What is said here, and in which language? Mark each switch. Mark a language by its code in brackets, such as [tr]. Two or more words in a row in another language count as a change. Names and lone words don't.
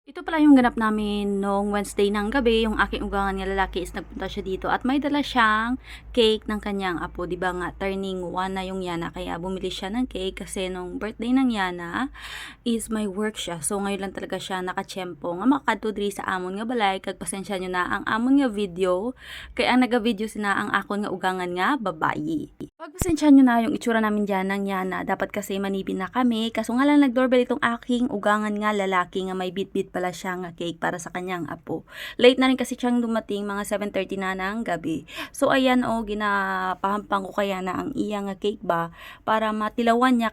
[tl] Ito pala yung ganap namin nung Wednesday ng gabi. Yung aking ugangan [hil] nga lalaki [tl] is nagpunta siya dito at may dala siyang cake ng kanyang apo. Diba nga, turning 1 na yung Yana. Kaya bumili siya ng cake kasi nung birthday ng Yana is may work siya. So ngayon lang talaga siya nakachempo. [hil] Nga makadto diri sa amon nga balay. Kag pasensya nyo na ang amon nga video. Kaya ang naga-video sina ang akon nga ugangan nga babayi. [tl] Pagpasensya nyo na yung itsura namin dyan ng Yana. Dapat kasi manipin na kami. Kaso nga lang nag-doorbell itong aking ugangan [hil] nga lalaki [tl] nga may bit-bit pala siya nga cake para sa kanyang apo. Late na rin kasi siyang dumating, mga 7:30 na ng gabi. [hil] So ayan ginapahampang ko kaya na ang iyang nga cake ba para matilawan niya.